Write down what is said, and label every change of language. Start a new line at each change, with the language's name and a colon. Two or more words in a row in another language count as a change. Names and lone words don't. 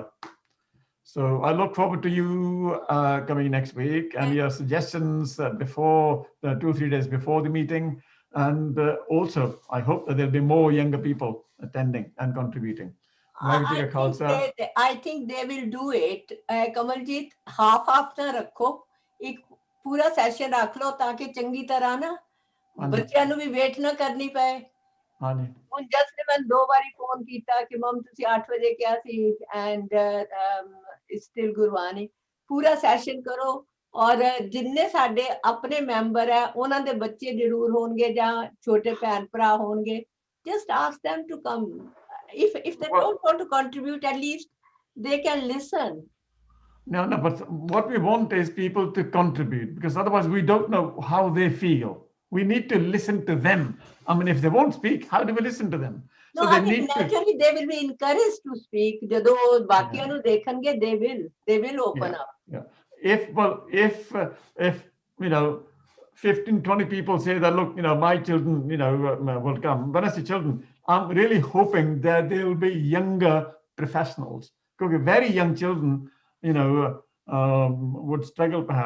English: So I look forward to you coming next week and your suggestions before 2 or 3 days before the meeting. And also, I hope that there'll be more younger people attending and contributing. I think they will do it.
Punjabi: ਕਮਲਜੀਤ, ਹਾਫ਼ ਨਾ ਰੱਖੋ, ਇੱਕ ਪੂਰਾ ਸੈਸ਼ਨ ਰੱਖ ਲੋ ਤਾਕਿ ਚੰਗੀ ਤਰ੍ਹਾਂ ਨਾ ਬੱਚਿਆਂ ਨੂੰ ਭੀ ਵੇਟ ਨਾ ਕਰਨੀ ਪਾਏ ਹੁਣ ਜਸ ਨੇ ਮੈਂ 2 ਵਾਰੀ ਫੋਨ ਕੀਤਾ ਕਿ ਮਮ ਤੁਸੀਂ 8 ਵਜੇ ਕਿਹਾ ਸੀ
English: and still
Punjabi: ਗੁਰਬਾਣੀ ਪੂਰਾ ਸੈਸ਼ਨ ਕਰੋ ਔਰ ਜਿੰਨੇ ਸਾਡੇ ਆਪਣੇ ਮੈਂਬਰ ਹੈ ਉਹਨਾਂ ਦੇ ਬੱਚੇ ਜ਼ਰੂਰ ਹੋਣਗੇ ਜਾਂ ਛੋਟੇ ਭੈਣ ਭਰਾ ਹੋਣਗੇ
English: just ask them to come if they don't want to contribute at least they can listen. No, but what we want is people to contribute because otherwise we don't know how they feel. We need to listen to them. I mean, if they won't speak, how do we listen to them? No, so I think naturally they will be encouraged to speak.
Punjabi: ਜਦੋਂ ਬਾਕੀਆਂ ਨੂੰ ਦੇਖਣਗੇ,
English: they will open up. Yeah. If 15-20 people say that, look, my children, will come. When I say children, I'm really hoping that there will be younger professionals. Because very young children, would struggle perhaps.